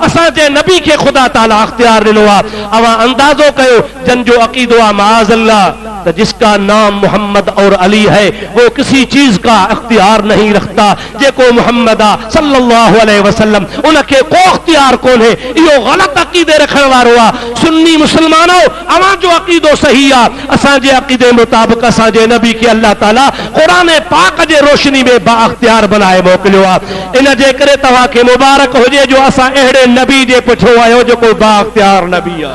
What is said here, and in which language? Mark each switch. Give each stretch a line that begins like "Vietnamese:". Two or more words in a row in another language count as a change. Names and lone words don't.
Sindhi: असांजे नबी खे खुदा ताला अख्तियार ॾिनो आहे। अवां अंदाज़ो कयो जंहिंजो अक़ीदो आहे माअज़ल्लाह
Urdu: تو جس کا نام محمد اور علی ہے وہ کسی چیز کا اختیار نہیں رکھتا.
Sindhi: जेको मोहम्मद
Arabic: صلى الله عليه وسلم
Sindhi: उनके को अख्तियार कोन है, इहो गलत अकीदे रखण वारो आहे। सुन्नी मुसलमानो, अवां जो अकीदो सही आहे। असांजे अकीदे मुताबिक़ असांजे नबी के अल्लाह ताला क़ुरान पाक जे रोशनी में बाअख्तियार बनाए मोकिलियो आहे। इन जे करे तव्हांखे मुबारक हुजे जो असां अहिड़े नबी जे पुठियो आहियो जेको बाअख्तियार नबी आहे।